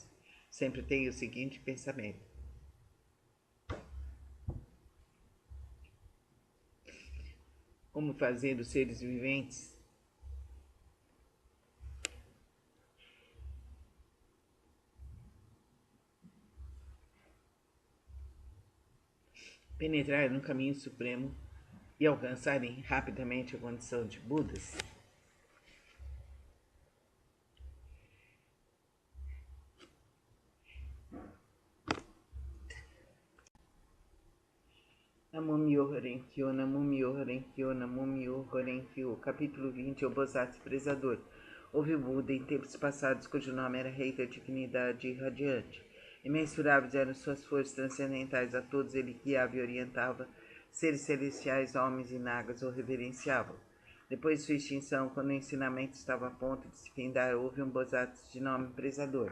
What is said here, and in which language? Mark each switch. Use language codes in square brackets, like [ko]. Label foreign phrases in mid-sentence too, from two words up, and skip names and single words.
[pt] Sempre tenho o seguinte pensamento: como fazer os seres viventes penetrar no caminho supremo e alcançarem rapidamente a condição de Budas. [ja] 南無妙法蓮華経、南無妙法蓮華経、南無妙法蓮華経. [pt] Capítulo 20. O Bosatsu Prezador. Houve Buda em tempos passados cujo nome era Rei da Dignidade Radiante. Imensuráveis eram suas forças transcendentais, a todos ele guiava e orientava. Seres celestiais, homens e nagas o reverenciavam. Depois de sua extinção, quando o ensinamento estava a ponto de se findar, houve um Bosatsu de nome Prezador.